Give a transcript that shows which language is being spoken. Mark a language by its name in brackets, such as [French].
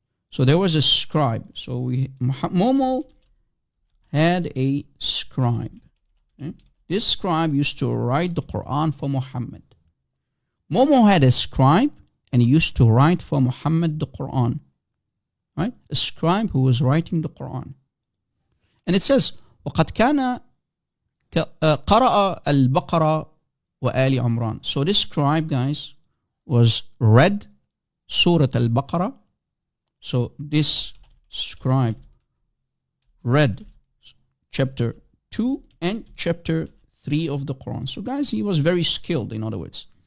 [English] So there was a scribe. So Momo had a scribe. Okay? This scribe used to write the Quran for Muhammad. Momo had a scribe and he used to write for Muhammad the Quran. Right? A scribe who was writing the Quran. And it says, [Arabic] وَقَدْ كَانَ قَرَأَ الْبَقَرَةَ وَآلِ عُمْرَانَ. [English] So this scribe, guys, was read Surah Al-Baqarah. So this scribe read chapter 2 and chapter 3 of the Quran. So guys, he was very skilled, in other words.